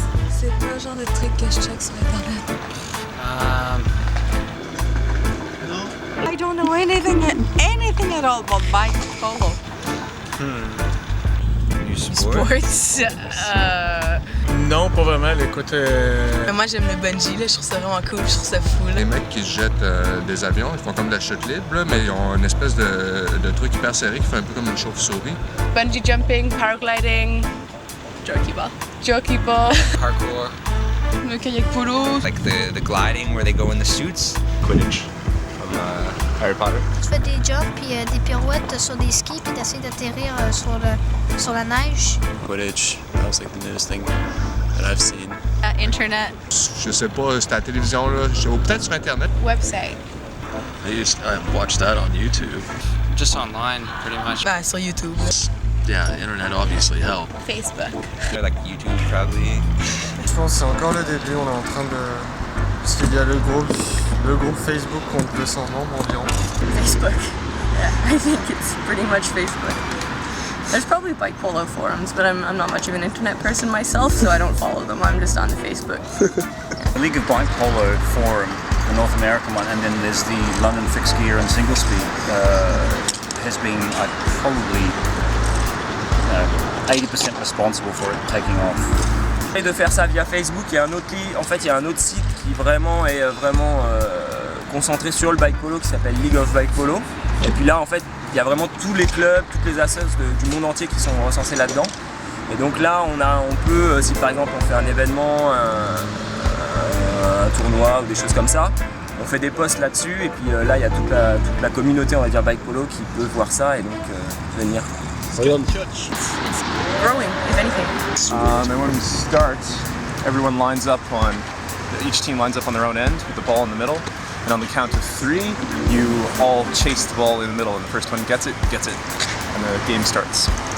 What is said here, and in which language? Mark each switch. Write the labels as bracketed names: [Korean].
[French] C'est pas le genre de truc que je check sur internet. [English] I don't know anything at all about bike polo. Sports. [French] Non, pas vraiment. Écoute, Moi j'aime le bungee, là, je trouve ça vraiment cool, je trouve ça fou. Là. Les mecs qui se jettent des avions, ils font comme de la chute libre, là, mais ils ont une espèce de truc hyper serré qui fait un peu comme une chauve-souris. [English] Bungee jumping, paragliding, jockey ball, parkour, [French] le kayak polo. [English] like the gliding where they go in the suits. Quidditch from Harry Potter. [French] Tu fais des jumps puis des pirouettes sur des skis puis t'essaies d'atterrir sur la neige. [English] Quidditch, that was like the newest thing that I've seen. Internet. [French] Je sais pas, c'était à la télévision, là, ou peut-être sur Internet. [English] Website. I watched that on YouTube. Just online, pretty much. [French] Sur YouTube. [English] Yeah, the internet obviously helped. Facebook. Like YouTube probably. [French] Je pense que c'est encore le début, on est en train de... Parce qu'il y a le groupe Facebook compte 200 membres environ. [English] Facebook. Yeah, I think it's pretty much Facebook. There's probably bike polo forums, but I'm not much of an internet person myself, so I don't follow them. I'm just on the Facebook. The League of Bike Polo Forum, the North American one, and then there's the London Fixed Gear and Single Speed has been probably 80% responsible for it taking off. [French] Et de faire ça via Facebook, il y a un autre site qui est vraiment concentré sur le bike polo qui s'appelle League of Bike Polo. Et puis là en fait il y a vraiment tous les clubs, toutes les assos du monde entier qui sont recensés là-dedans. Et donc là on peut, si par exemple on fait un événement, un tournoi ou des choses comme ça, on fait des posts là-dessus et puis là il y a toute la communauté on va dire bike polo qui peut voir ça et donc venir. [English] It's growing, if anything. And when we start, everyone lines up on, each team lines up on their own end with the ball in the middle. And on the count of 3, you all chase the ball in the middle, and the first one gets it, and the game starts.